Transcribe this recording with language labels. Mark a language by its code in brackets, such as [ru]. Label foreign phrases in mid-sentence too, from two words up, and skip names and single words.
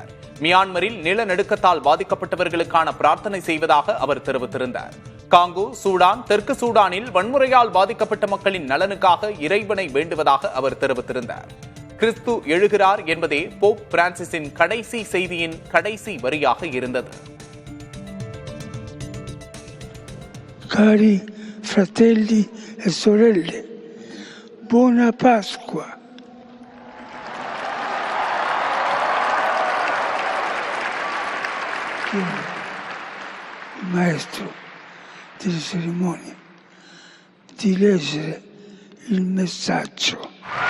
[ta] மியான்மரில் நிலநடுக்கத்தால் பாதிக்கப்பட்டவர்களுக்கான பிரார்த்தனை செய்வதாக அவர் தெரிவித்திருந்தார். காங்கோ, சூடான், தெற்கு சூடானில் வன்முறையால் பாதிக்கப்பட்ட மக்களின் நலனுக்காக இறைவனை வேண்டுவதாக அவர் தெரிவித்திருந்தார். கிறிஸ்து எழுகிறார் என்பதே போப் பிரான்சிஸின் கடைசி செய்தியின் கடைசி வரியாக இருந்தது. [it] Cari fratelli e sorelle, buona Pasqua. Il maestro delle cerimonie di leggere il messaggio.